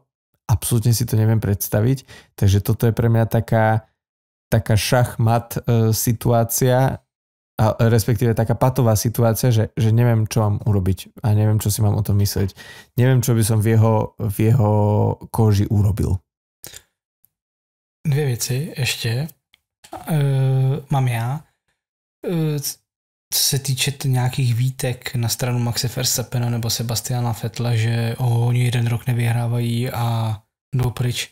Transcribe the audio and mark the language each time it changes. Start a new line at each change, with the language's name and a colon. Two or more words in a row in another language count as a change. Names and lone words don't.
Slovak: Absolútne si to neviem predstaviť. Takže toto je pre mňa taká šachmat situácia, respektíve taká patová situácia, že neviem, čo mám urobiť a neviem, čo si mám o tom myslieť. Neviem, čo by som v jeho koži urobil.
Czech: Dvě věci ještě mám já. Co se týče nějakých výtek na stranu Maxe Verstappena nebo Sebastiana Vettela, že oni jeden rok nevyhrávají a jdou pryč.